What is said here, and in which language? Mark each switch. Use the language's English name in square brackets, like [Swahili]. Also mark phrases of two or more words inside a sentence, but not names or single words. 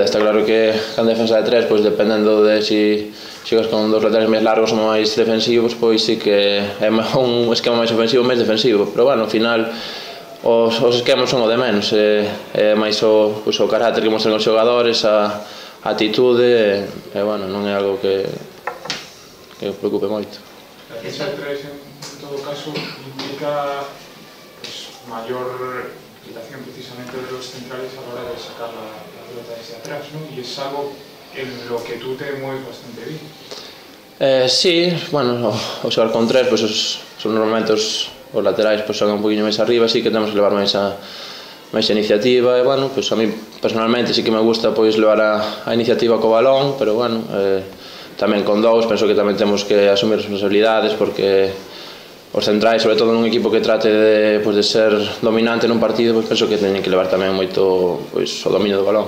[Galician] Está claro que en defensa de tres, pois dependendo de si xogas con dos laterais máis largos ou máis defensivos, pois sí que é un esquema máis ofensivo ou máis defensivo, pero bueno, ao final os esquemas son o de menos, é máis o carácter que mostran os xogadores, a atitude, e bueno, non é algo que preocupe moito. [Spanish] La defensa de tres, en todo caso, implica mayor implicación precisamente de los centrales a la hora de sacar la pelota desde atrás, ¿no? Y es algo en lo que tú te mueves bastante bien. Sí, [Galician] bueno, o xogar con tres, pois normalmente os laterais xogan un poquinho máis arriba, así que temos que levar máis a iniciativa, e bueno, pois [Spanish] a mí personalmente sí que me gusta [Galician] pois levar a iniciativa co balón, pero bueno, tamén con dous penso que tamén temos que asumir responsabilidades, porque os centrais, sobre todo nun equipo que trate de ser dominante nun partido, pois penso que teñen que levar tamén moito o dominio do balón.